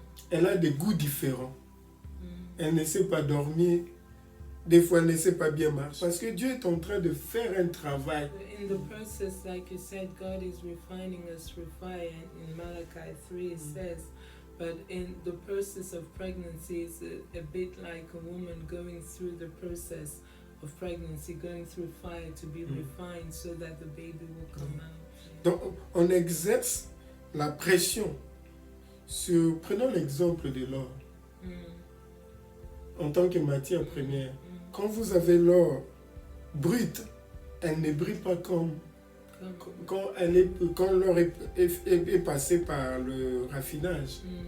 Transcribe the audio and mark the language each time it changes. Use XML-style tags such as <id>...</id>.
<fr>Elle a des goûts différents. Elle ne sait pas dormir. Des fois, elle ne sait pas bien marcher. Parce que Dieu est en train de faire un travail.</fr> <en>In the process, like you said, God is refining us through fire. In Malachi 3, it says, but in the process of pregnancy, it's a bit like a woman going through the process of pregnancy, going through fire to be refined so that the baby will come out.</en> <fr>Donc, on exerce la pression sur, prenons l'exemple de l'or, en tant que matière première. Quand vous avez l'or brut, elle ne brille pas comme quand l'or est passé par le raffinage.</fr>